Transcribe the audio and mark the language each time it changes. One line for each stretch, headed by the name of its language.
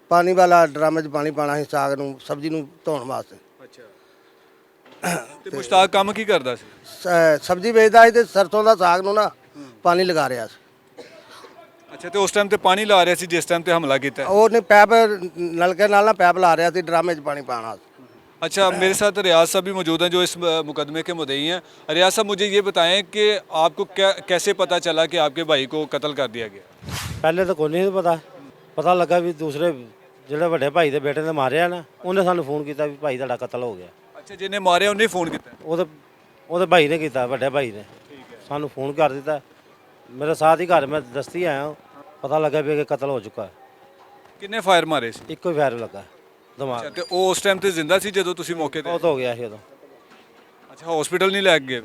Punjabi: ਪਾਣੀ ਵਾਲਾ ਡਰਮ 'ਚ ਪਾਣੀ ਪਾਣਾ ਸੀ ਸਾਗ ਨੂੰ, ਸਬਜ਼ੀ ਨੂੰ ਧੋਣ ਵਾਸਤੇ। ਅੱਛਾ, ਤੇ ਮੁਸ਼ਤਾਕ ਕੰਮ ਕੀ ਕਰਦਾ ਸੀ? ਸਬਜ਼ੀ ਵੇਚਦਾ ਸੀ ਤੇ ਸਰਸੋਂ ਦਾ ਸਾਗ ਨੂੰ ਨਾ ਪਾਣੀ ਲਗਾ ਰਿਹਾ ਸੀ। ਅੱਛਾ, ਤੇ ਉਸ ਟਾਈਮ ਤੇ ਪਾਣੀ ਲਾ ਰਿਹਾ ਸੀ ਜਿਸ ਟਾਈਮ ਤੇ ਹਮਲਾ ਕੀਤਾ? ਉਹਨੇ ਪੈਪ ਨਲਕੇ ਨਾਲ ਨਾ ਪੈਪ ਲਾ ਰਿਹਾ ਸੀ, ड्रामे 'ਚ पानी पाना।
Hindi: अच्छा, मेरे साथ रियाज साहब भी मौजूद हैं जो इस मुकदमे के मुद्दई हैं। रियाज साहब, मुझे ये बताएं कि आपको कैसे पता चला कि आपके भाई को कत्ल कर दिया गया?
Punjabi: ਪਹਿਲੇ ਤਾਂ ਕੋਈ ਨਹੀਂ ਪਤਾ ਲੱਗਾ ਵੀ ਦੂਸਰੇ ਜਿਹੜੇ ਵੱਡੇ ਭਾਈ ਦੇ ਬੇਟੇ ਨੇ ਮਾਰਿਆ ਨਾ, ਉਹਨੇ ਸਾਨੂੰ ਫੋਨ ਕੀਤਾ ਵੀ ਭਾਈ ਤੁਹਾਡਾ ਕਤਲ ਹੋ ਗਿਆ।
Hindi: अच्छा, जिन्हें मारे उन्हें फ़ोन किया?
Punjabi: ਉਹਦੇ ਭਾਈ ਨੇ ਕੀਤਾ, ਵੱਡੇ ਭਾਈ ਨੇ ਸਾਨੂੰ ਫੋਨ ਕਰ ਦਿੱਤਾ। ਮੇਰੇ ਸਾਥ ਹੀ ਘਰ ਮੈਂ ਦਸਤੀ ਆਇਆ, ਪਤਾ ਲੱਗਾ ਵੀ ਇਹ ਕਤਲ ਹੋ ਚੁੱਕਾ। किन्ने फायर मारे सी? ਇੱਕੋ ਹੀ ਫਾਇਰ ਲੱਗਾ ਦਿਮਾਗ। अच्छा, ਤੇ ਉਹ ਉਸ ਟਾਈਮ ਤੇ ਜ਼ਿੰਦਾ ਸੀ ਜਦੋਂ ਤੁਸੀਂ ਮੌਕੇ ਤੇ? ਬਹੁਤ ਹੋ ਗਿਆ ਸੀ ਉਦੋਂ। ਅੱਛਾ, ਹਸਪੀਟਲ ਨਹੀਂ ਲੈ ਕੇ ਗਏ?